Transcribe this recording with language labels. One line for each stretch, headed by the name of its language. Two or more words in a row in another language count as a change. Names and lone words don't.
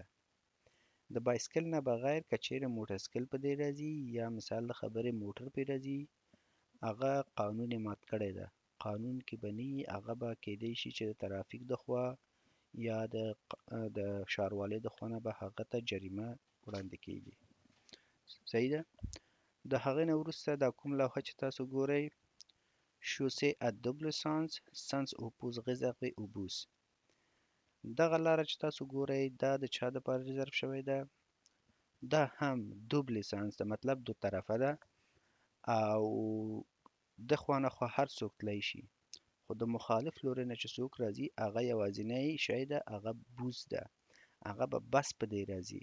Pashto: د بایسکل نه بغیر که چیرې موټرسکل په دې راځي یا مثال د خبرې موټر پې راځي، هغه قانون یې مات کړی ده. قانون کې به نه وي، هغه به کیدی شي چې د ترافیک د خوا یا د ښاروالۍ د خوا نه به هغه ته جریمه وړاندې کیږي. صحیح ده؟ د هغې نه وروسته دا کوم لوحه چې تاسو ګورئ،
French: chaussée à double sens, sens oppose réservé au bus.
Pashto: دغه لاره چې تاسو ګورئ دا د چا دپاره ریزرف شوی ده؟ دا هم
French: double sens
Pashto: ده، مطلب دو طرفه ده او دخوا نه خو هر څوک تلی شي، خو د مخالف لوري نه چې څوک راځي هغه یوازینی شی ده، هغه بوس ده، هغه به بس په دې راځي.